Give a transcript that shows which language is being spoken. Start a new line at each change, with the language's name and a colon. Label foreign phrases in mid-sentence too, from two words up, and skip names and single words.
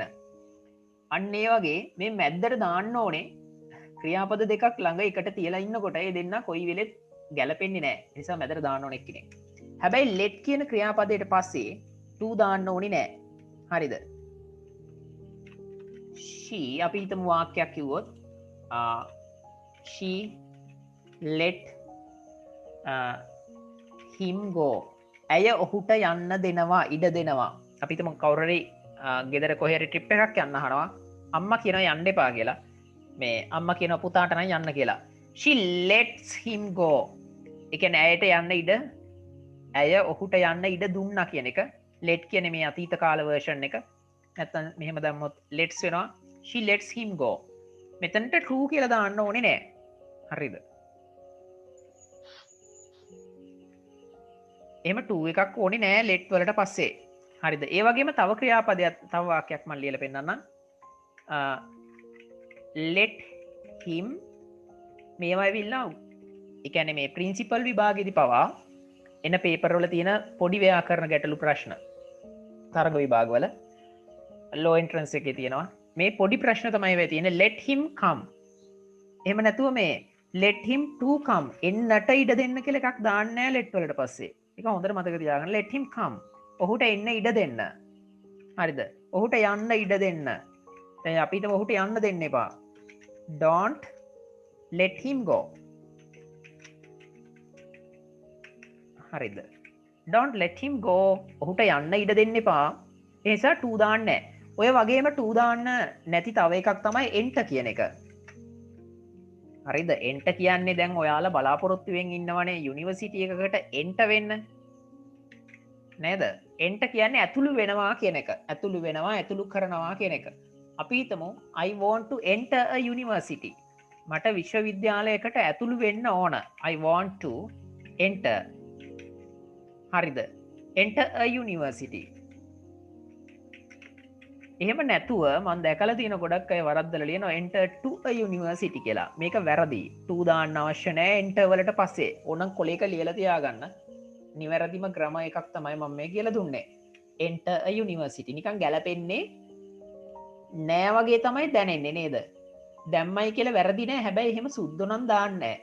Sinhala: අන්න ඒ වගේ මේ මැද්දට දාන්න ඕනේ ක්‍රියාපද දෙකක් ළඟ එකට තියලා ඉන්නකොට ඒ දෙන්න කොයි වෙලෙත් ගැලපෙන්නේ නැහැ. ඒ නිසා මැදට දාන්න ඕනේ එක්කෙනෙක්. හැබැයි let කියන ක්‍රියාපදයට පස්සේ to දාන්න ඕනේ නැහැ. හරිද?
English: she
Sinhala: අපි හිතමු වාක්‍යයක් කිව්වොත්
English: she let him go.
Sinhala: ඇය ඔහුට යන්න දෙනවා ඉඩ දෙනවා. අපි හිතමු කවුරු හරි ගෙදර කොහේ හරි ට්‍රිප් එකක් යන්න හරනවා. අම්මා කියනවා යන්න එපා කියලා. මේ අම්මා කියනවා පුතාට නම් යන්න කියලා.
English: she lets him go.
Sinhala: ඒ කියන්නේ ඇයට යන්න ඉඩ ඇය ඔහුට යන්න ඉඩ දුන්නා කියන එක. let කියන්නේ මේ අතීත කාල version එක. නැත්තම් මෙහෙම දැම්මොත් lets වෙනවා.
English: she lets him go.
Sinhala: මෙතනට true කියලා දාන්න ඕනේ නෑ. හරිද? එහෙම 2 එකක් ඕනේ නෑ let වලට පස්සේ. හරිද? ඒ වගේම තව ක්‍රියාපදයක් තව වාක්‍යයක් මම ලියලා පෙන්නන්නම්.
English: let him
Sinhala: මේවා ඇවිල්ලා ඒ කියන්නේ මේ ප්‍රින්සිපල් විභාගෙදි පවා එන පේපර් වල තියෙන පොඩි ව්‍යාකරණ ගැටලු ප්‍රශ්න තරග විභාගවල
English: law entrance
Sinhala: එකේ තියෙනවා. මේ පොඩි ප්‍රශ්න තමයි වෙයි තියෙන්නේ
English: let him come.
Sinhala: එහෙම නැතුව මේ
English: let him to come
Sinhala: එන්නට ඉඩ දෙන්න කියලා එකක් දාන්න නෑ let වලට පස්සේ. ඒක හොඳට මතක තියාගන්න.
English: let him come.
Sinhala: ඔහුට එන්න ඉඩ දෙන්න. හරිද? ඔහුට යන්න ඉඩ දෙන්න. දැන් අපි හිතමු ඔහුට යන්න දෙන්න එපා.
English: don't let him go. හරිද? don't let him go.
Sinhala: ඔහුට යන්න ඉඩ දෙන්න එපා. ඒ නිසා to දාන්න නෑ. ඔය වගේම to දාන්න නැති තව එකක් තමයි enter කියන එක. හරිද? enter කියන්නේ දැන් ඔයාලා බලාපොරොත්තු වෙමින් ඉන්නවනේ යුනිවර්සිටි එකකට enter වෙන්න. නේද? enter කියන්නේ ඇතුළු වෙනවා කියන එක. ඇතුළු වෙනවා, ඇතුළු කරනවා කියන එක. අපි හිතමු
English: I want to enter a university.
Sinhala: මට විශ්වවිද්‍යාලයකට ඇතුළු වෙන්න ඕන.
English: I want to enter. හරිද? enter a university.
Sinhala: එහෙම නැතුව මම දැකලා තියෙන ගොඩක් අය වරද්දලා ලියනවා
English: enter to a university
Sinhala: කියලා. මේක වැරදි. to දාන්න අවශ්‍ය නැහැ enter වලට පස්සේ. ඕනම් කොලේක ලියලා තියාගන්න. නිවැරදිම ක්‍රම එකක් තමයි මම මේ කියලා දුන්නේ.
English: enter a university
Sinhala: නිකන් ගැලපෙන්නේ නෑ වගේ තමයි දැනෙන්නේ නේද? දැම්මයි කියලා වැරදි නෑ. හැබැයි එහෙම සුද්ධ නම් දාන්නේ නෑ.